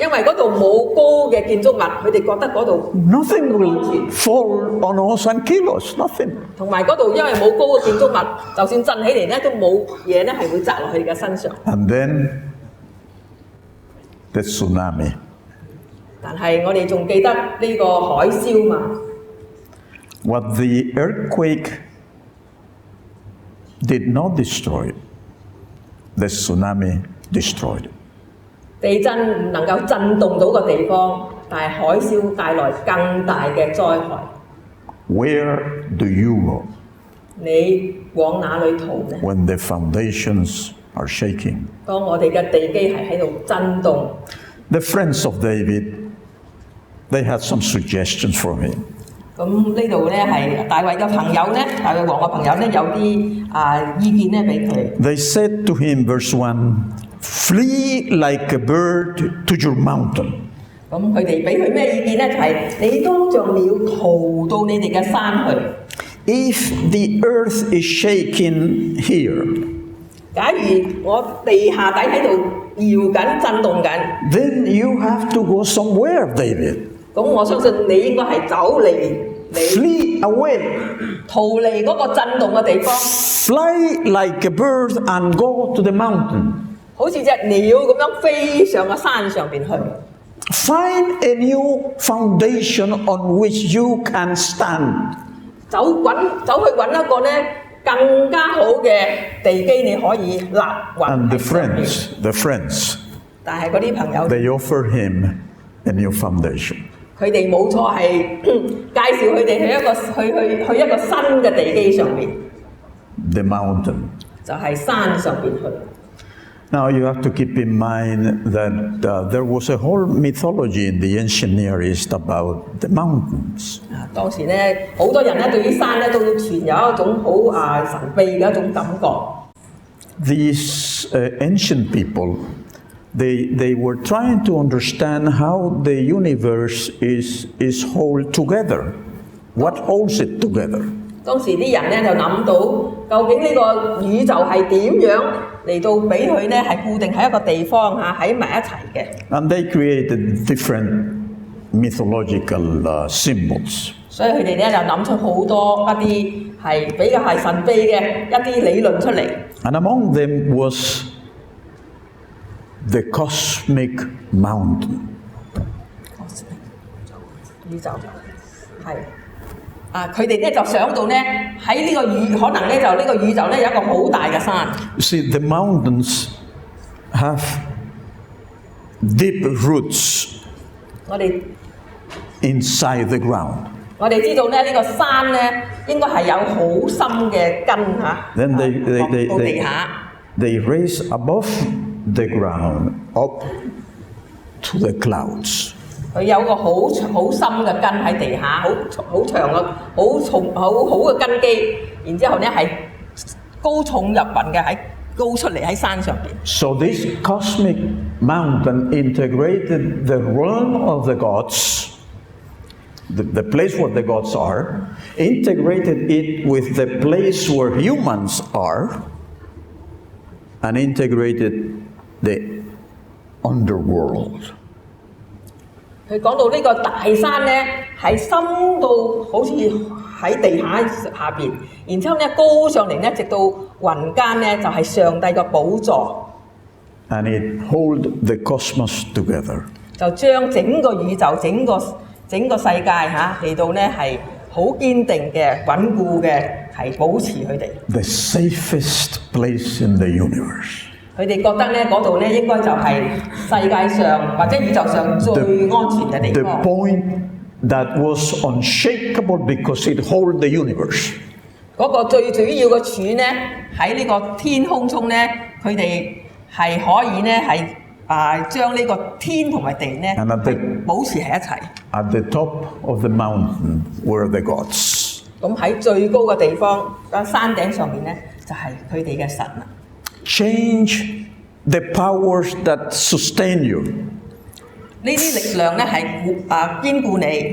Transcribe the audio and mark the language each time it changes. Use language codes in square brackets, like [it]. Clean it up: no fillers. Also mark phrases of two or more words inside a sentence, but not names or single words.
[yue] 因為嗰度冇高嘅建築物，佢哋覺得嗰度 [en] Nothing will fall on us and kill us. Nothing. [yue] 同埋嗰度因為冇高嘅建築物，就算震起嚟咧都冇嘢咧係會砸落佢哋嘅身上。 [en] And then the tsunami. [yue] 但係我哋仲記得呢個海嘯嘛？ [en] What the earthquake did not destroy, the tsunami destroyed. [yue] 地震唔能夠震動到個地方，但係海嘯帶來更大嘅災害。 [en] Where do you go [yue] 你往哪裏逃呢？ [en] when the foundations are shaking? [yue] 當我哋嘅地基係喺度震動， [en] The friends of David, they had some suggestions for him. [yue] 咁呢度咧係大衛嘅朋友咧，大衛王嘅朋友咧有啲意見咧俾佢。 [en] They said to him, verse 1, flee like a bird to your mountain. [yue] 咁佢哋俾佢咩意見咧？就係、你當像鳥逃到你哋嘅山去。 [en] If the earth is shaking here, [yue] 假如我地下底喺度搖緊、震動緊， [en] then you have to go somewhere, David. [yue] 咁我相信你應該係走離你 [en] Flee away. [yue] 逃離嗰個震動嘅地方， [en] Fly like a bird and go to the mountain. [yue] 好似隻鳥咁樣飛上個山上邊去。 [en] Find a new foundation on which you can stand. [yue] 走去揾一個咧更加好嘅地基，你可以立穩 [en] And the [yue] 喺上面。 [en] friends, [yue] 但係嗰啲朋友， [en] they offer him a new foundation. [yue] 佢哋冇錯係介紹佢哋去一個新嘅地基上面， [en] The mountain. [yue] 就係山上邊去。 [en] Now you have to keep in mind that there was a whole mythology in the ancient Near East about the mountains. [yue] 當時咧，好多人咧對於山咧都存有一種好神秘嘅一種感覺。 [en] These ancient people, they were trying to understand how the universe is held together. What holds it together? [yue] 當時啲人咧就諗到，究竟呢個宇宙係點樣嚟到俾佢咧係固定喺一個地方喺埋一齊嘅。 [en] And they created different mythological symbols. [yue] 所以佢哋咧就諗出好多一啲係比較係神秘嘅一啲理論出嚟。 [en] And among them was the cosmic mountain. [yue] 宇宙係佢哋咧就想到咧喺呢個可能咧就呢個宇宙咧有一個好大嘅山。 [en] You see, the mountains have deep roots [yue] 我哋 [en] inside the ground. [yue] 我哋知道咧呢個山咧應該係有好深嘅根 [en] Then they [yue] 落到地下。 [en] they raise above the ground up to the clouds. [yue] 佢有個好深嘅根喺地下，好長嘅、好嘅根基，然之後咧係高重入雲嘅，高出嚟喺山上邊。 [en] So this cosmic mountain integrated the realm of the gods, the place where the gods are, integrated it with the place where humans are, and integrated the underworld. [yue] 佢講到呢個大山咧，係深到好似喺地下邊，然之後咧高上嚟咧，直到雲間咧就係上帝嘅寶座， [en] And it hold the cosmos together. [yue] 就將整個宇宙、整個世界嚟到咧係好堅定嘅、穩固嘅，係保持佢哋。 [en] The safest place in the universe. [yue] 佢哋覺得咧嗰度咧應該就係世界上或者宇宙上最安全嘅地 [en] The [yue] 方。 [en] point that was unshakable because it hold the universe. [yue] 嗰個最主要嘅柱咧喺呢個天空中咧，佢哋係可以咧係將呢個天同埋地咧 [en] And at the- [yue] 係保持喺一齊。 [en] At the top of the mountain were the gods. [yue] 咁喺最高嘅地方，山頂上面咧就係佢哋嘅神啦。 [en] Change the powers that sustain you. [yue] 呢啲力量咧係堅固你，